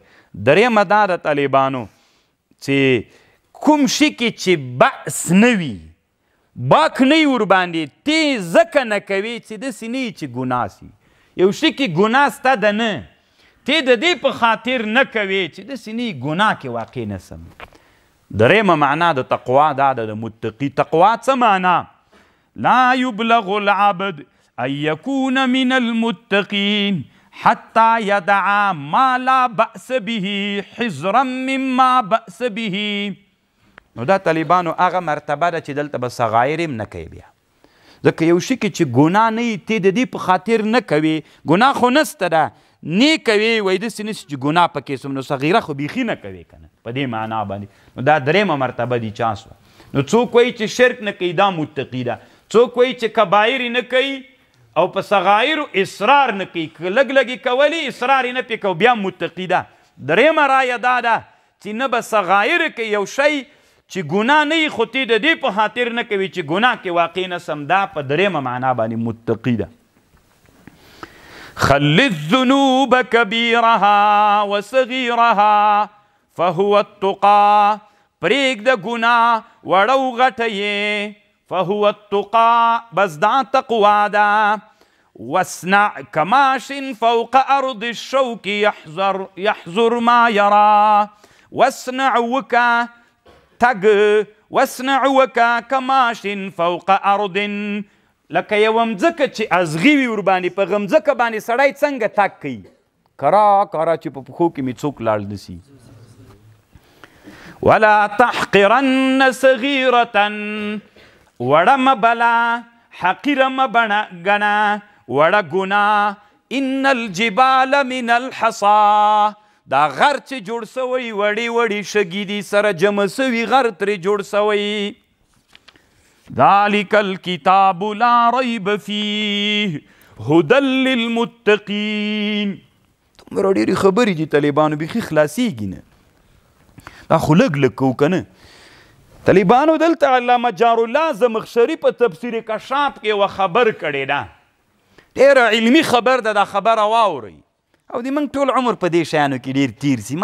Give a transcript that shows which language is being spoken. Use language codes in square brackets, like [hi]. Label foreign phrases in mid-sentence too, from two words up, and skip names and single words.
[ps] درېیمه دا د طالبانو چې کوم شي کې چې بأس نه وي، باک نه وي ورباندې، تی ځکه نه کوي چې داسې نه وي چې ګناه سي. یو شي کې ګناه سته ده نه، تی د دې په خاطر نه کوي چې داسې نه وي ګناه کې واقع نه سم. درېیمه معنا د تقوا دا ده د متقي. تقوا څه معنا؟ [ar] لا یبلغ العبد ان یکون من المتقین حتی یدعا ما لا بأس به حذرا مما بأس به. [ps] نو دا طالبانو هغه مرتبه ده چې دلته به صغایر هم نه کوي. بیا ځکه یو شي کې چې ګناه نه وي تی د دې په خاطر نه کوي، ګناه خو نسته ده نه کوي، وایي داسې نشي چې ګناه پکې سم، نو صغیره خو بیخي نه کوي که نه په دې معنا باندې. نو دا درېیمه مرتبه دي چا سوه. نو څوک وایي چې شرک نه کوي دا متقي ده، څوک وایي چې کبایر نه کوي او په صغایرو اصرار نه کوي، که لږ لږې کولی اصرار یې نه پې کو بیا متقي ده. درېیمه رایه دا ده چې نه به صغایر کوي، یو شی چې ګناه نه وي خو تی د دې په خاطر نه کوي چې ګناه کې واقع نه سم، دا په درېیمه معنا باندې متقي ده. [ar] خل الذنوب كبيرها وصغيرها فهو التقى. [ps] پرېږده ګناه وړه او غټه یې، [ar] فهو التقى [ps] بس دا تقوا ده. [ar] واصنع كماش فوق أرض الشوك يحذر ما يرى. واصنع وكا تګ، واصنع وکا کماش فوق أرض، [ps] لکه یوه مځکه چې ازغي وي ورباندې، په هغه مځکه باندې سړی څنګه تګ کوي، کرا کرا چې په پښو کې مې څوک لاړ نه سي. [ar] ولا تحقرن صغیرة، [ps] وړه مه بله، حقیره مه ګڼه وړه ګناه. [ar] ان الجبال من الحصا، [ps] دا غر چې جوړ سوی وړې وړې شګې دي سره جمع سوي غر ترې جوړ سوی. [ar] ذلك الكتاب لا ريب فيه هدى للمتقين. [ps] دومره ډېرې خبرې دي طالبانو، بیخي خلاصېږي نه، دا خو لږ لږ کوو که نه. طالبانو دلته علامه جارالله زمخشري په تفسیر کشاف کې یوه خبر کړې ده، ډېره علمي خبر ده، دا خبره واورئ او د موږ ټول عمر په دې شیانو کې ډېر تیر سي.